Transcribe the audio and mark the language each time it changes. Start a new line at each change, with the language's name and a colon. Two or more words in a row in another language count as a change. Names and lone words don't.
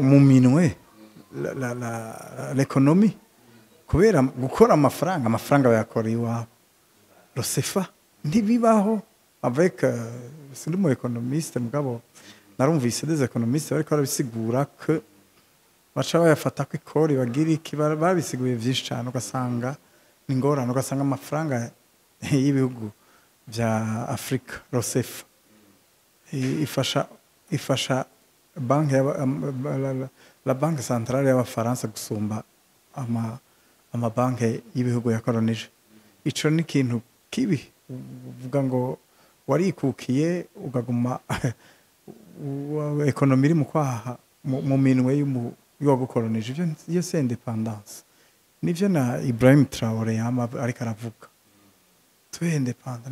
Rundi: mu minwe l'économie kubera gukora amafaranga bayakora iwabo rosefa ntibibaho avec sindi mu économiste mugabo narumvise
French: des économistes
Rundi: bariko barabisigura ko baca bayafata ko ikori bagira iki babisiguye vyinshi cyane ugasanga n'ingorane ugasanga amafaranga y'ibihugu vya Afrika rosefa ifasha banki
French: la banque centrale
Rundi: y'abafaransa gusumba amabanki y'ibihugu yakoronije ico ni kintu kibi uvuga ngo warikukiye ugaguma ekonomi iri mu kwaha mu minwe y'uwagukoronije iyo
French: c'est independance
Rundi: nivyo na Ibrahim Traoré yama ariko aravuga tube independent